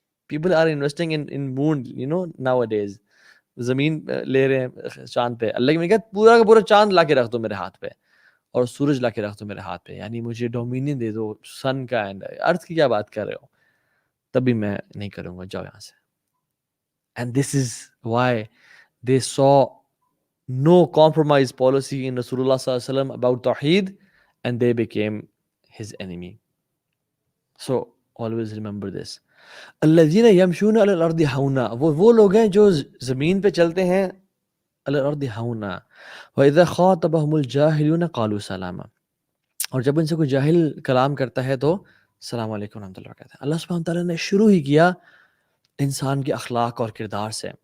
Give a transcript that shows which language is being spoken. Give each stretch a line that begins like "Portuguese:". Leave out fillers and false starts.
English: People are investing in moon, nowadays.
Urdu: زمین لے رہے ہیں چاند پہ. اللہ نے کہا پورا کا پورا چاند لا کے رکھ دو میرے ہاتھ پہ, اور سورج لا کے رکھ دو میرے ہاتھ پہ, یعنی مجھے ڈومینین دے دو سن کا اینڈ ارتھ کی. کیا بات کر رہے ہو؟ تب بھی میں نہیں کروں گا, جاؤ یہاں سے.
English: And this is why they so no compromise policy in Rasulullah sallallahu alaihi wasallam about Tawheed, and they became his enemy. So always remember this.
Arabic: الذين يمشون على الارض هونا,
Urdu: وہ لوگ ہیں جو زمین پہ چلتے ہیں
Arabic: على الارض هونا. واذا خاطبهم الجاهلون قالوا سلاما.
Urdu: اور جب ان سے کوئی جاہل کلام کرتا ہے تو السلام علیکم ورحمۃ اللہ وبرکاتہ. اللہ سبحانہ تعالیٰ نے شروع ہی کیا انسان کے اخلاق اور کردار سے.